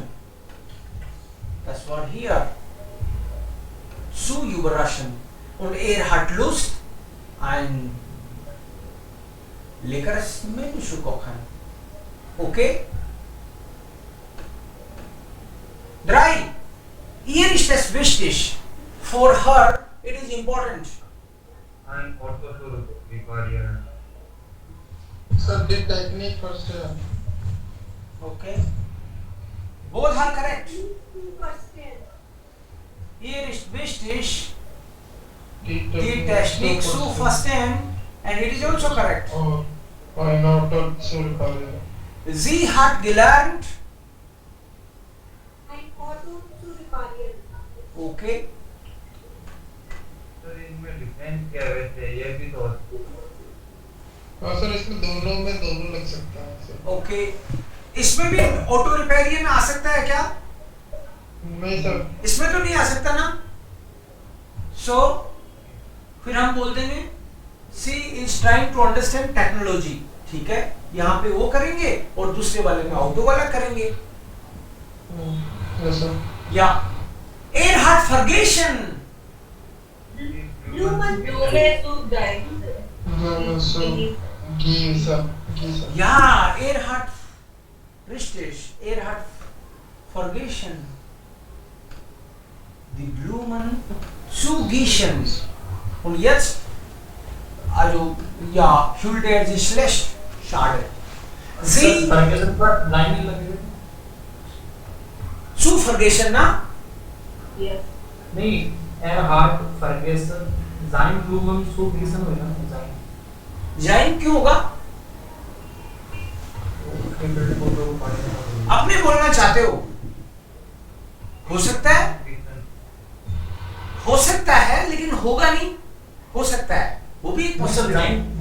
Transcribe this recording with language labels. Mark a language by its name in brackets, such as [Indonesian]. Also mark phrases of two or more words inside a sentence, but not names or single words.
[German] Das war hier. Zu überraschen. Und er hat Lust, ein leckeres Menü zu kochen. Okay? 3. Hier ist es wichtig. [English] For her, it is important. [German] Ein Auto zu reparieren. [English] Subject technique first. Okay. Both are correct. [German] Hier ist wichtig, die Technik zu verstehen, [English] and it is also correct. [German] Ein Auto zu reparieren. Sie hat gelernt. Okay. [Hindi] सर इनमें डिफरेंस क्या है वैसे ये भी तो हाँ सर इसमें दोनों में दोनों लग सकता है सर. ओके. इसमें भी ऑटो रिपेयरियन आ सकता है क्या? नहीं सर. इसमें तो नहीं आ सकता ना. सो फिर हम बोल देंगे [English] she is trying to understand technology. [Hindi] ठीक है, यहाँ पे वो करेंगे और दूसरे वाले में ऑटो वाला करेंगे. यस सर. [German] या er hat vergessen. Ja, er hat richtig, er hat vergessen, die Blumen zu gießen. Und jetzt, also ja, fühlt er sich schlecht. Schade. Sie zu vergessen, na? नहीं, er hat vergessen, sein Blumen zu gießen [Hindi] हो ना [German] sein. [Hindi] जाइन क्यों होगा? अपने बोलना चाहते हो सकता है, हो सकता है लेकिन होगा नहीं, हो सकता है, वो भी एक पॉसिबिलिटी है.